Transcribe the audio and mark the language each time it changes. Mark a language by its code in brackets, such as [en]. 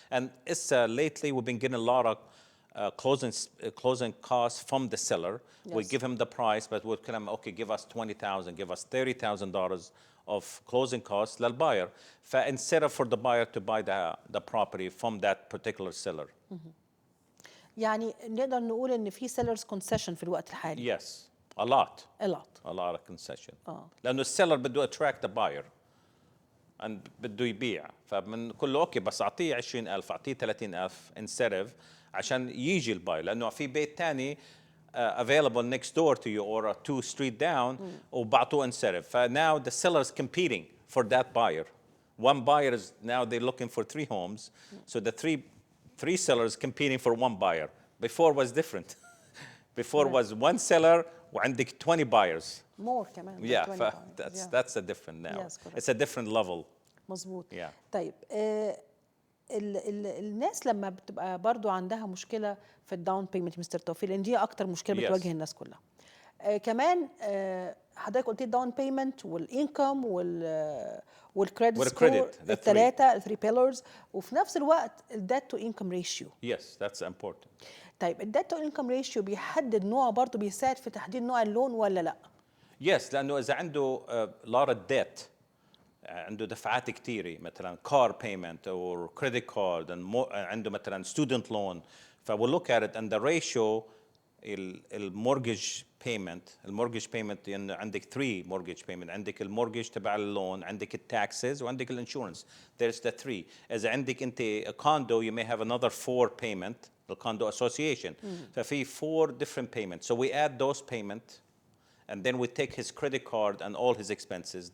[en] And it's lately we've been getting a lot of closing costs from the seller. Yes. We give him the price, but we'll tell him, okay, give us $20,000, give us $30,000 of closing costs للbuyer. Instead of for the buyer to buy the property from that particular seller. [ar] يعني نقدر نقول ان في [en] sellers concession [ar] في الوقت الحالي. [en] Yes, a lot. A lot. A lot of concession. [ar] لأنه السيلر بده [en] attract the buyer. [ar] and بده يبيع فبنقول له اوكي بس اعطيه 20,000 اعطيه 30,000 incentive عشان يجي الباي لانه في بيت ثاني [en] available next door to you or 2 street down [ar] وبعطوه incentive. [en] فناو the seller is competing for that buyer. One buyer is now they're looking for 3 homes. So the three sellers competing for one buyer. Before was different. Before was one seller [ar] وعندك [en] 20 buyers. More [ar] كمان. [en] Yeah, that's a different now. Yes, it's a different level. [ar] مظبوط. [en] Yeah. [ar] طيب الناس لما بتبقى برضو عندها مشكلة في الداون بيمنت مستر توفيق لأن دي أكتر مشكلة بتواجه الناس كلها. كمان حضرتك قلت الداون بيمنت والإنكم والكريدت سكور الثلاثة الثري بيلرز وفي نفس الوقت الديت تو إنكم ريشيو. [en] Yes, that's important. [ar] طيب الديت تو إنكم ريشيو بيحدد نوع برضو بيساعد في تحديد نوع اللون ولا لا؟ [en] Yes, [ar] لأنه إذا عنده [en] lot of debt [ar] عنده دفعات كتيرة مثلا [en] car payment or credit card and [ar] عنده مثلا [en] student loan فwe'll look at it and the ratio المورجج payment [ar] يعني عندك [en] 3 mortgage payment [ar] عندك المورجج تبع اللون عندك التاكسز وعندك الانشورنس [en] there's the 3 [ar] إذا عندك أنت [en] a condo you may have another 4 payment the condo association ففي 4 different payments so we add those payments and then we take his credit card and all his expenses.